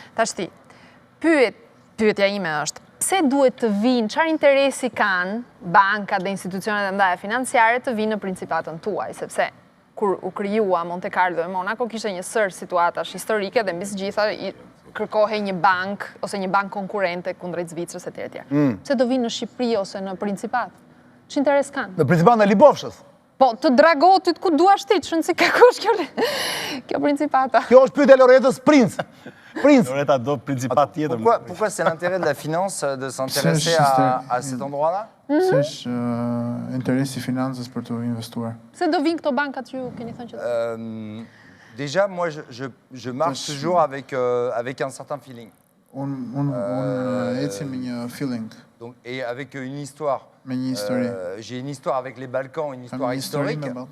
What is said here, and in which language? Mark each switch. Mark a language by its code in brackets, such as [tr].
[sq] Tashti, pyetja ime është, pse duhet të vinë, çfarë interesi kanë bankat dhe institucionet e ndaja financiare të vinë në principatën tuaj, sepse kur u krijua Monte Carlo e Monaco kishte një sër situatash historike dhe mbi të gjitha kërkohej një bank ose një bank konkurrente kundrejt Zvicrës etj. Pse do vinë në Shqipëri ose në principat? Ç'interes kanë? Në principatën e Libofshës. Po, të Dragotit ku duash ti, ç'në si ka kush kjo principata. Kjo është pyetja e Loretës Princ. Loreta do principat tjetër. [fr] Pourquoi c'est l'intérêt de la finance de s'intéresser à cet endroit-là? [sq] Se është interesi financës për të investuar. Se do vinë këto bankat ju keni thënë që... [fr] Déjà, moi, je marche toujours avec un certain feeling. [sq] Unë eci me një feeling. [fr] Et avec une histoire. J'ai une histoire avec les Balkans, une histoire historique.